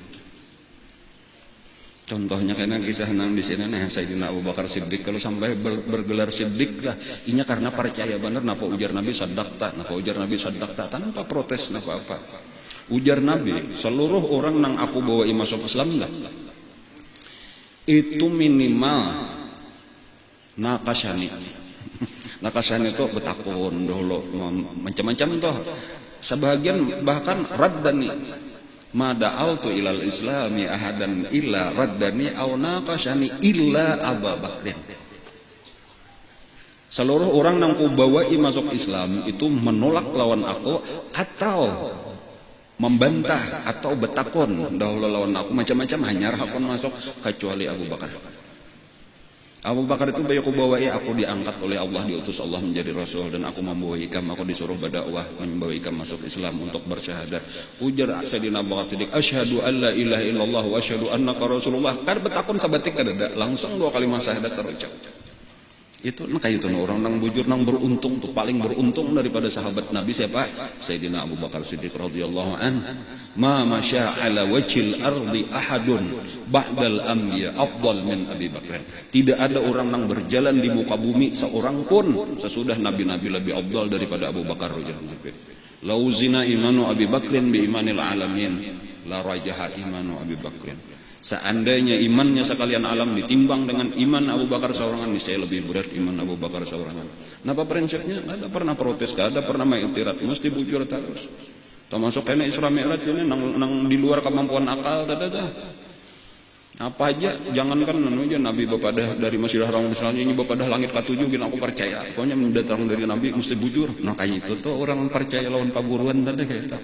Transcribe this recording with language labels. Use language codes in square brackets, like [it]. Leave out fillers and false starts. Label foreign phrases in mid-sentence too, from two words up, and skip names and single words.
[bjn] contohnya karena kisah nang di sini nih Sayyidina Abu Bakar Siddiq kalau sampai bergelar Siddiq lah inya karena percaya benar napa ujar Nabi sadaqta tanpa protes napa apa ujar Nabi seluruh orang nang aku bawa masuk Islam dah itu minimal nakasani itu betakun dulu macam-macam toh sebagian bahkan [ar] ردني ما دعوت إلى الإسلام أحدا إلا ردني أو نقصني إلا أبو بكر [bjn] seluruh orang yang ku bawai masuk Islam itu menolak lawan aku atau membantah atau betakon dahulu lawan aku macam-macam hanya hakun masuk kecuali Abu Bakar. Abu Bakar itu bayu ku bawai aku diangkat oleh Allah diutus Allah menjadi rasul dan aku membawa ikam aku disuruh berdakwah membawa ikam masuk Islam untuk bersyahadat. Ujar Sayyidina Abu Bakar Siddiq [ar] أشهد أن لا إله إلا الله وأشهد أنك رسول الله. [bjn] Kan betakon sabatik kada langsung dua kalimat syahadat terucap. Itu kayak itu orang nang bujur nang beruntung tuh paling beruntung daripada sahabat Nabi siapa? [ar] Sayyidina Abu Bakar Siddiq رضي الله عن. ما مشى على وجه الأرض أحد بعد الأنبياء أفضل من أبي بكر. [bjn] Tidak ada orang nang berjalan di muka bumi seorang pun sesudah nabi-nabi lebih afdal daripada Abu Bakar [ar] رضي الله عنه. لو وزن إيمان أبي بكر بإيمان العالمين لرجح إيمان أبي بكر. [bjn] Seandainya imannya sekalian alam ditimbang dengan iman Abu Bakar seorangan, niscaya lebih berat iman Abu Bakar seorangan. Kenapa prinsipnya? Ada pernah protes, ada pernah mengiktiraf, mesti bujur terus. Termasuk kena Isra Mi'raj ini nang di luar kemampuan akal tadi. Apa aja, jangankan aja Nabi bapadah dari Masjidil Haram misalnya ini bapadah langit ke-7 gini aku percaya. Pokoknya mendatang dari Nabi mesti bujur. Nah kayak itu tuh orang percaya lawan paburuan tadi kayak itu.